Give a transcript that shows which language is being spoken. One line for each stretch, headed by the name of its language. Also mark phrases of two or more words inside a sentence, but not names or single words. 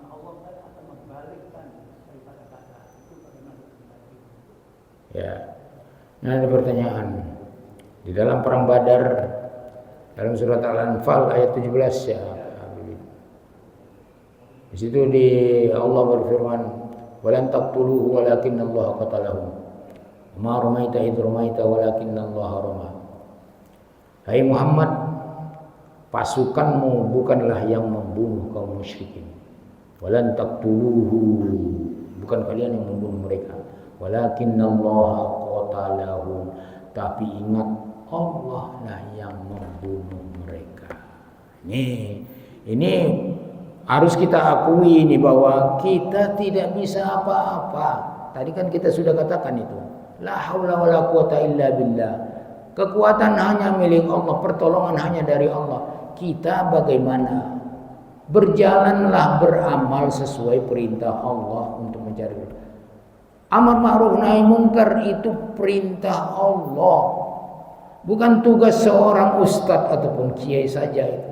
Indonesian: Allah lah yang akan membalikkan daripada kata itu bagaimana tadi. Ya. Nah, ada pertanyaan. Di dalam perang Badar dalam surat Al-Anfal ayat 17 ya. Di situ Allah berfirman,
Arabic: "ولن تقتلوه ولكن الله قتله. ما رميت إذ رميت ولكن الله رمى."
Indonesian: Hai Muhammad, pasukanmu bukanlah yang membunuh kaum musyrikin.
Arabic: ولن تقتلوه,
Indonesian: bukan kalian yang membunuh mereka.
Arabic: ولكن الله قتله,
Indonesian: tapi ingat Allah lah yang membunuh mereka. Ini harus kita akui ini bahwa kita tidak bisa apa-apa. Tadi kan kita sudah katakan itu.
Arabic: لا حول ولا قوة إلا بالله.
Indonesian: Kekuatan hanya milik Allah, pertolongan hanya dari Allah. Kita bagaimana? Berjalanlah beramal sesuai perintah Allah untuk mencari.
Arabic: أمر معروف نهي منكر
Indonesian: itu perintah Allah. Bukan tugas seorang ustadz ataupun kiai saja itu.